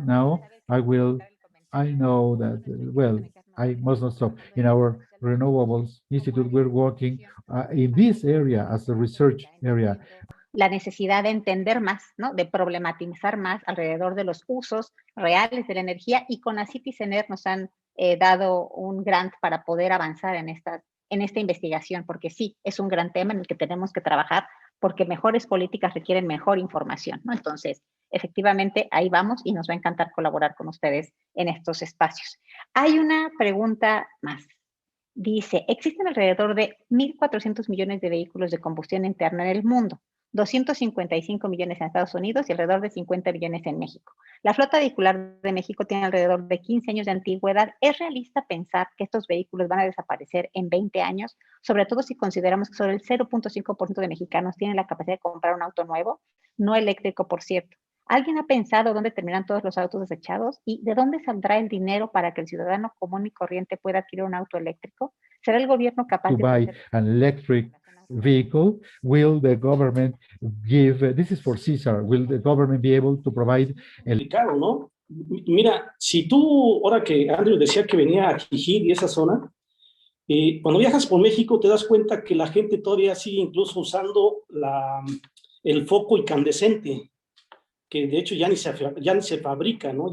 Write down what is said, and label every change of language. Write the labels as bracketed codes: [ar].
[en] Now I know that, well, I must not stop. In our Renewables Institute, we're working in this area as a research area. [es] La necesidad de entender más, ¿no? De problematizar más alrededor de los usos reales de la energía, y CONACYT y CENER nos han dado un grant para poder avanzar en esta investigación, porque sí, es un gran tema en el que tenemos que trabajar, porque mejores políticas requieren mejor información, ¿no? Entonces, efectivamente, ahí vamos y nos va a encantar colaborar con ustedes en estos espacios. Hay una pregunta más. Dice, existen alrededor de 1.400 millones de vehículos de combustión interna en el mundo, 255 millones en Estados Unidos y alrededor de 50 millones en México. La flota vehicular de México tiene alrededor de 15 años de antigüedad. ¿Es realista pensar que estos vehículos van a desaparecer en 20 años? Sobre todo si consideramos que solo el 0.5% de mexicanos tienen la capacidad de comprar un auto nuevo, no eléctrico, por cierto. ¿Alguien ha pensado dónde terminan todos los autos desechados? ¿Y de dónde saldrá el dinero para que el ciudadano común y corriente pueda adquirir un auto eléctrico? ¿Será el gobierno capaz [en] To buy an electric vehicle? Will the government give, this is for Cesar, will the government be able to provide [es] Complicado, ¿no? Mira, si tú, ahora que Andrew decía que venía a Jijí y esa zona, cuando viajas por México te das cuenta que la gente todavía sigue incluso usando el foco incandescente, que de hecho ya ni se fabrica, ¿no?